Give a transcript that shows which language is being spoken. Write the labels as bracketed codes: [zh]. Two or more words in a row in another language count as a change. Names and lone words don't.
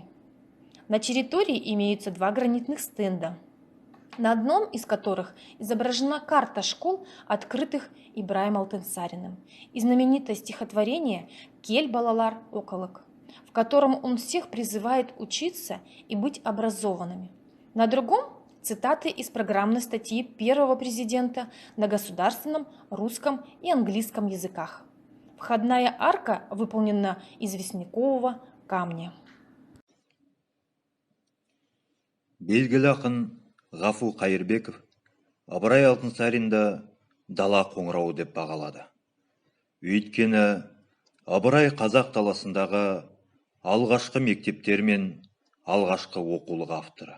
[ru] На территории имеются 2 гранитных стенда, на одном из которых изображена карта школ, открытых Ибраем Алтынсариным, и знаменитое стихотворение «Кель балалар околок», в котором он всех призывает учиться и быть образованными. На другом – цитаты из программной статьи первого президента на государственном, русском и английском языках. Входная арка выполнена из известнякового камня. [kk] Белгілі ақын Ғафу Қайырбеков Ыбырай Алтынсаринді дала қоңырауы деп бағалады. Өйткені Ыбырай қазақ даласындағы алғашқы мектептер мен алғашқы оқулық авторы.